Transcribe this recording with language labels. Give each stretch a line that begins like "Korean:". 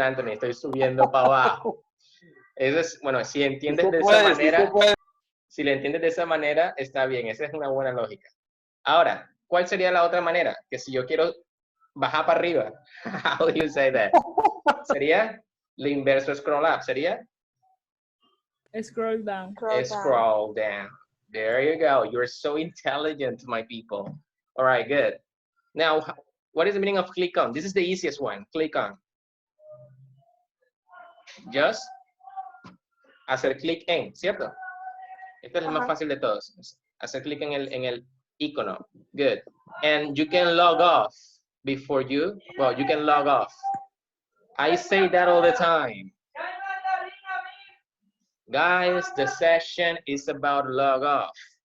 Spanish: Anthony, estoy subiendo para abajo. Eso es, bueno, si entiendes de esa manera, si le entiendes de esa manera, está bien, esa es una buena lógica. Ahora, ¿cuál sería la otra manera? Que si yo quiero bajar para arriba, how do you say that? Sería lo inverso scroll up, sería
English: Scroll down. Scroll down. There you go. You're so intelligent, my people. All right, good. Now, what is the meaning of click on? This is the easiest one. Click on.
Spanish: Just hacer clic en, ¿cierto? Este es el más fácil de todos. Hacer clic en el icono. Good.
English: And you can log off before you can log off. I say that all the time. Guys, the session is about log off.